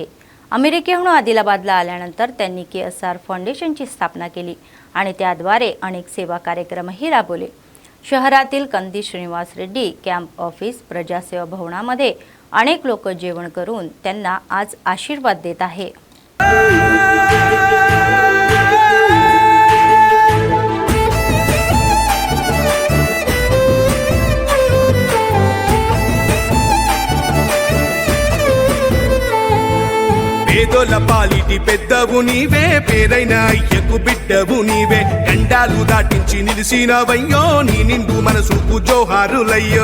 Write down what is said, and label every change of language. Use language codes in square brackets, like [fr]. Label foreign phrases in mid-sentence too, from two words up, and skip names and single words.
[mr] अमेरिकेहून आदिलाबादला आल्यानंतर त्यांनी KSR फाउंडेशनची स्थापना केली आणि त्याद्वारे अनेक सेवा कार्यक्रमही राबवले. शहरातील कंदी श्रीनिवास रेड्डी [en] camp office [mr] प्रजासेवा भवनामध्ये अनेक लोक जेवण करून त्यांना आज आशीर्वाद देत आहे. [te] పేదోల పాలిటి పెద్దవు నీవే, పేరైన అయ్యకు బిడ్డవు నీవే, గండాలు దాటించి నిలిసినవయ్యో, నీ నిండు మనసుకు జోహారులయ్యో.